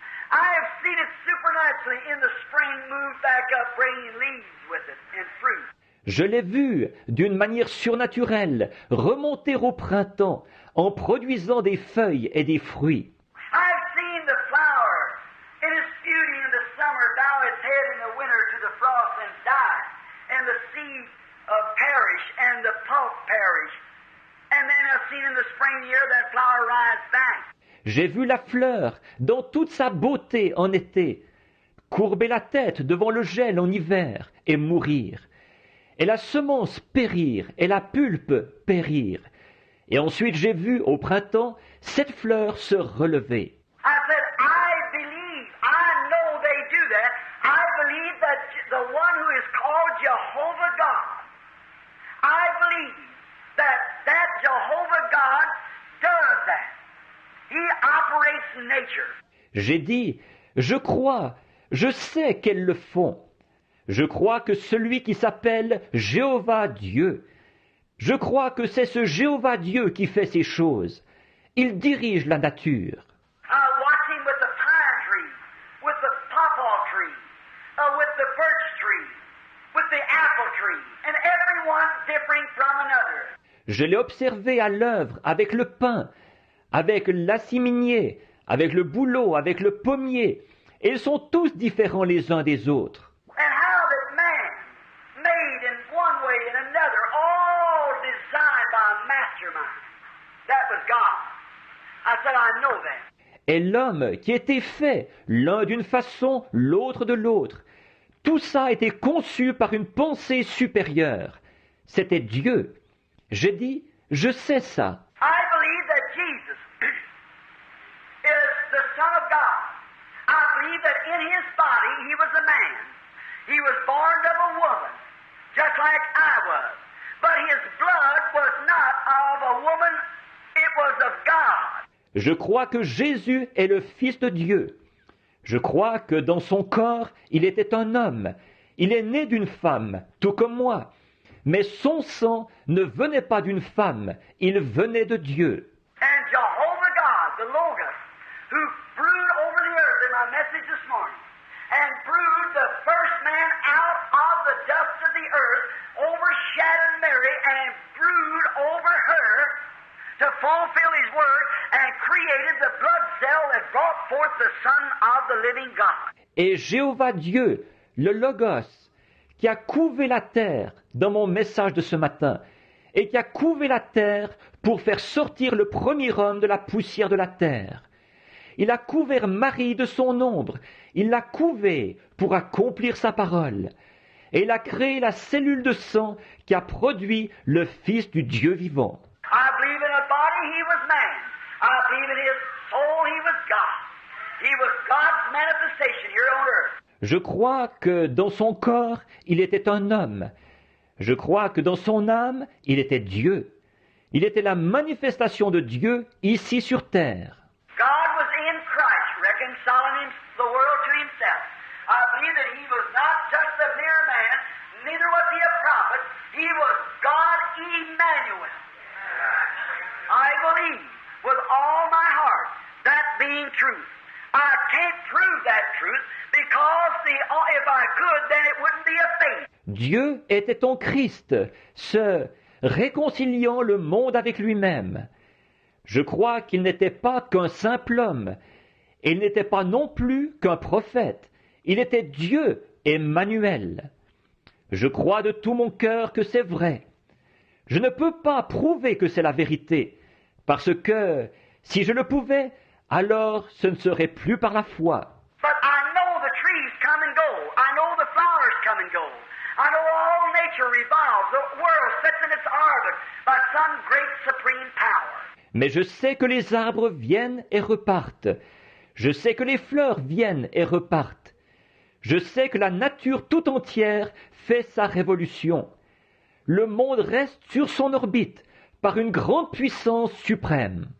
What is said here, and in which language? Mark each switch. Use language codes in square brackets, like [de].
[en] I have seen it supernaturally in the spring move back up, bringing leaves with it and fruit. [fr] Je l'ai vu d'une manière surnaturelle remonter au printemps en produisant des feuilles et des fruits. [en] I have seen the flower in its beauty in the summer bow its head in the winter to the frost and die, and the seed perish and the pulp perish. And then I've seen in the spring year that flower rise back. [fr] J'ai vu la fleur dans toute sa beauté en été, courber la tête devant le gel en hiver et mourir, et la semence périr et la pulpe périr. Et ensuite j'ai vu au printemps cette fleur se relever. [en] I said, I believe, I know they do that. I believe that the one who is called Jehovah God, I believe that Jehovah God does that. He operates nature. [fr] J'ai dit, je crois, je sais qu'elles le font. Je crois que celui qui s'appelle Jéhovah Dieu, je crois que c'est ce Jéhovah Dieu qui fait ces choses. Il dirige la nature. [en] I watch him with the pine tree, with the pawpaw tree, with the birch tree, with the apple tree, and everyone differing from another. [fr] Je l'ai observé à l'œuvre avec le pin, avec l'assiminier, avec le bouleau, avec le pommier, et ils sont tous différents les uns des autres. [en] And how that man, made in one way and another, all designed by a mastermind. That was God. I said, I know that. [fr] Et l'homme qui était fait, l'un d'une façon, l'autre de l'autre, tout ça a été conçu par une pensée supérieure. C'était Dieu. J'ai dit, je sais ça. [en] I believe that Jesus is the Son of God. I believe that in his body he was a man. He was born of a woman, just like I was. But his blood was not of a woman, it was of God. [fr] Je crois que Jésus est le Fils de Dieu. Je crois que dans son corps, il était un homme. Il est né d'une femme, tout comme moi. Mais son sang ne venait pas d'une femme, il venait de Dieu. [en] And Jehovah God, the Logos, who brewed over the earth in my message this morning, and brewed the first man out of the dust of the earth, overshadowed Mary, and brewed over her to fulfill his word, and created the blood cell that brought forth the Son of the living God. [fr] Et Jéhovah Dieu, le Logos, qui a couvé la terre dans mon message de ce matin, et qui a couvé la terre pour faire sortir le premier homme de la poussière de la terre. Il a couvert Marie de son ombre, il l'a couvée pour accomplir sa parole, et il a créé la cellule de sang qui a produit le Fils du Dieu vivant. [en] I believe in a body he was man. I believe in his soul he was God. He was God's manifestation here on earth. [fr] Je crois que dans son corps, il était un homme. Je crois que dans son âme, il était Dieu. Il était la manifestation de Dieu ici sur terre. [en] God was in Christ, reconciling the world to himself. I believe that he was not just a mere man, neither was he a prophet. He was God Emmanuel. I believe with all my heart that being truth. I can't prove that truth because if I could, then it wouldn't be a faith. [fr] Dieu était en Christ, se réconciliant le monde avec lui-même. Je crois qu'il n'était pas qu'un simple homme, et il n'était pas non plus qu'un prophète. Il était Dieu, Emmanuel. Je crois de tout mon cœur que c'est vrai. Je ne peux pas prouver que c'est la vérité, parce que si je le pouvais, alors ce ne serait plus par la foi. [en] But I know the trees come and go. I know the flowers come and go. I know all nature revolves. The world sits in its orbit by some great supreme power. [fr] Mais je sais que les arbres viennent et repartent. Je sais que les fleurs viennent et repartent. Je sais que la nature tout entière fait sa révolution. Le monde reste sur son orbite par une grande puissance suprême.